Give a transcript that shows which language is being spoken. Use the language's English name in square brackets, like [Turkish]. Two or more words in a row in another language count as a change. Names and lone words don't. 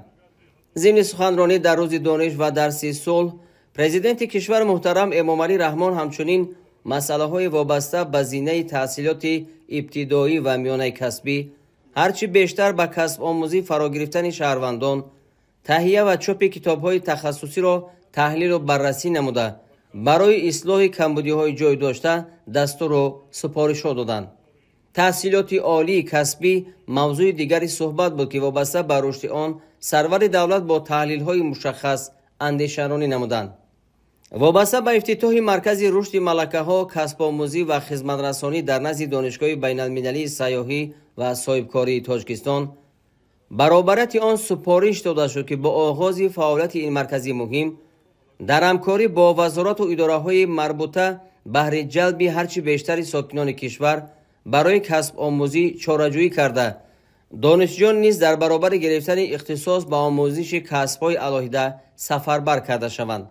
[Tajik] зимни суханронӣ дар рӯзи дониш ва дарси сулҳ президенти кишвар муҳтарам эмомалӣ раҳмон ҳамчунин масъалаҳои вобаста ба зинаи таҳсилоти ибтидоӣ ва миёнаи касбӣ, ҳарчи бештар ба касбомӯзӣ фарогирифтани шаҳрвандон, таҳия ва чопи китобҳои тахассусиро таҳлилу баррасӣ намуда барои ислоҳи камбудиҳои ҷойдошта дастуру супоришҳо доданд. таҳсилоти олии касбӣ мавзӯи дигари суҳбат буд ки вобаста ба рушди он [Persian] سرور دولت با تحلیل‌های مشخص اندیشه‌رانی نمودند. وابسته به افتتاح مرکز رشد ملکه‌ها، کسب آموزی و خدمت‌رسانی در نزد دانشگاه بین‌المللی سیاحی و صاحبکاری تاجیکستان، برابریت آن سپارش داده شد که با آغاز فعالیت این مرکز مهم در همکاری با وزارات و اداره‌های مربوطه بهره جلب هرچی بیشتر ساکنان کشور برای کسب آموزی چاره‌جویی کرده، دانشجویان نیز در برابر گرفتن اختصاص به آموزش کسب‌های علاهیده سفربر کرده شوند.